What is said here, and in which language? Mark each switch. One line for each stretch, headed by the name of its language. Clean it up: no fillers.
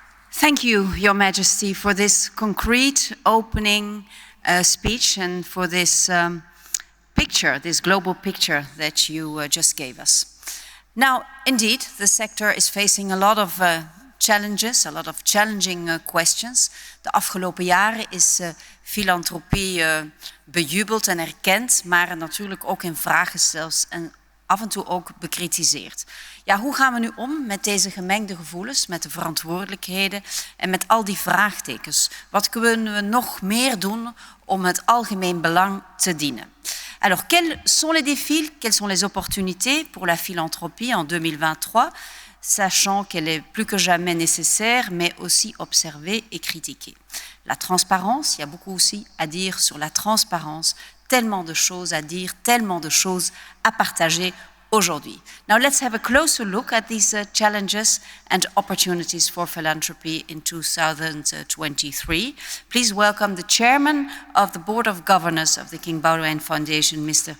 English: Thank you, Your Majesty, for this concrete opening speech and for this picture, this global picture that you just gave us. Now, indeed, the sector is facing a lot of challenges, a lot of challenging questions.
Dutch: De afgelopen jaren is filantropie bejubeld en erkend, maar natuurlijk ook in vraag gesteld en af en toe ook bekritiseerd. Ja, hoe gaan we nu om met deze gemengde gevoelens, met de verantwoordelijkheden en met al die vraagtekens? Wat kunnen we nog meer doen om het algemeen belang te dienen?
French: Alors, quels sont les défis, quelles sont les opportunités pour la philanthropie en 2023, sachant qu'elle est plus que jamais nécessaire, mais aussi observée et critiquée? La transparence, il y a beaucoup aussi à dire sur la transparence, tellement de choses à dire, tellement de choses à partager aujourd'hui.
English: Now let's have a closer look at these challenges and opportunities for philanthropy in 2023. Please welcome the chairman of the Board of Governors of the King Baudouin Foundation, Mr.